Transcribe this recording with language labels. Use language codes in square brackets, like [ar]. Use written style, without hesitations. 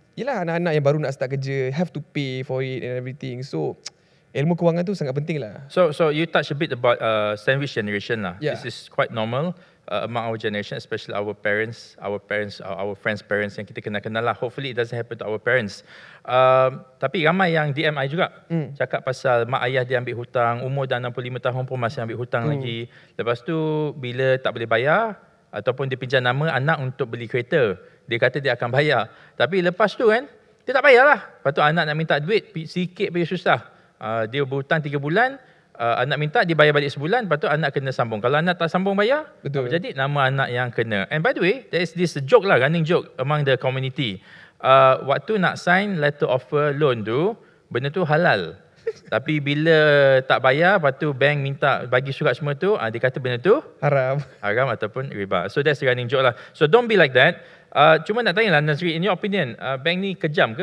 [ms] Yelah, anak-anak yang baru nak [en] start [ms] kerja [en] have to pay for it and everything. [ms] So ilmu kewangan tu sangat penting lah. [en] So you touch a bit about sandwich generation lah. Yeah. This is quite normal. among our generation, especially our parents, our friends' parents [ms] yang kita kenal lah. [en] Hopefully it doesn't happen to our parents. [ms] Tapi ramai yang DM [en] I [ms] juga, cakap pasal mak ayah dia ambil hutang, umur dah 65 tahun pun masih ambil hutang lagi. Lepas tu bila tak boleh bayar, ataupun dia pinjam nama anak untuk beli kereta, dia kata dia akan bayar. Tapi lepas tu kan, dia tak bayar lah. Lepas tu anak nak minta duit, sikit pun susah. Dia berhutang 3 bulan, anak minta dia bayar balik sebulan, lepas tu anak kena sambung. Kalau anak tak sambung bayar, Betul. jadi nama anak yang kena. [en] And by the way, there is this joke lah, running joke among the community. [ms] Waktu nak [en] sign letter offer loan [ms] tu, benda tu halal. Tapi bila tak bayar, lepas tu bank minta bagi surat semua tu, dia kata benda tu Haram. haram ataupun riba. [en] So that's the running joke lah. So don't be like that. [ms] Cuma nak tanya lah [en] Nazri, in your opinion, [ms] bank ni kejam ke?